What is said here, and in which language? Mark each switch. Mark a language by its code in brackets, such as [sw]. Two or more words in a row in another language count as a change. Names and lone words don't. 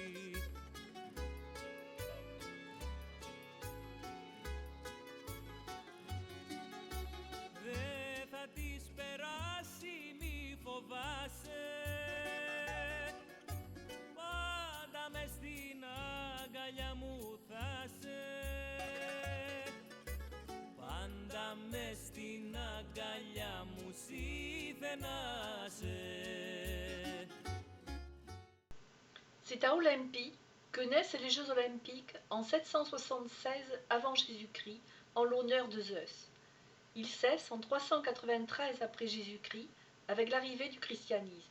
[el] Δε θα της περάσει, μη φοβάσαι, πάντα μες στην αγκαλιά μου θα σε, πάντα μες στην αγκαλιά μου σιθενάσαι. [fr] C'est à Olympie que naissent les Jeux olympiques en 776 avant Jésus-Christ en l'honneur de Zeus. Ils cessent en 393 après Jésus-Christ avec l'arrivée du christianisme.